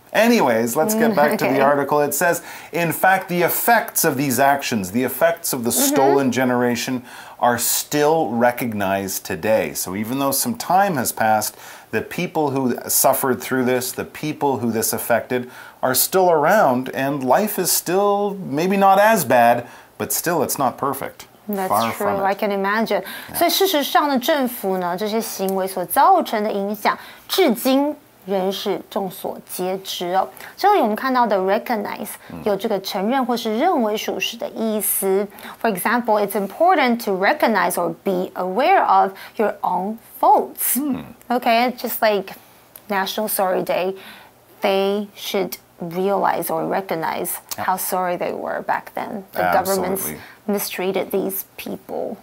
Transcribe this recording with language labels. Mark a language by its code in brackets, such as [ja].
[en] Anyways, let's get back to the article. It says, in fact, the effects of these actions, the effects of the stolen generation are still recognized today. So even though some time has passed, the people who suffered through this, the people who this affected, are still around, and life is still maybe not as bad, but still it's not perfect. That's true. I can imagine. [zh] 所以事实上呢，政府呢这些行为所造成的影响，至今仍是众所皆知哦。这里我们看到的 recognize 有这个承认或是认为属实的意思。 [en] For example, it's important to recognize or be aware of your own faults. Okay, just like National Sorry Day, they should realize or recognize how sorry they were back then. The governments mistreated these people.